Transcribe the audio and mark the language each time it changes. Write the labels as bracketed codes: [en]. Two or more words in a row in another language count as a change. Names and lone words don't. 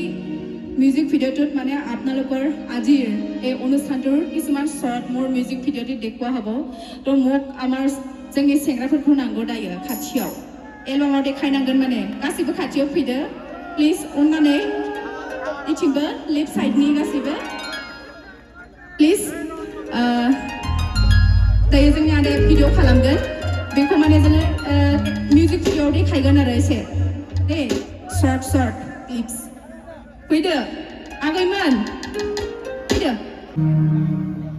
[as] মিউজিক ভিডিঅ'টোত মানে আপোনালোকৰ আজিৰ এই অনুষ্ঠানটোৰ কিছুমান শৰ্ট মোৰ মিউজিক ভিডিঅ'টি দেখুৱা হ'ব তো মোক আমাৰ [brx] जोंनि सेंग्राफोरखौ नांगौ दायो खाथियाव एलबामाव देखायनांगोन माने गासिबो खाथियाव फैदो प्लिज अननानै इथिंबो लेफ्ट साइडनि गासिबो प्लिज दायो जोंनि आदाया भिडिअ' खालामगोन बेखौ माने जोङो मिउजिक भिडिअ'आव देखायगोन आरो एसे दे शर्ट क्लिप्स फैदो आगैमोन फैदो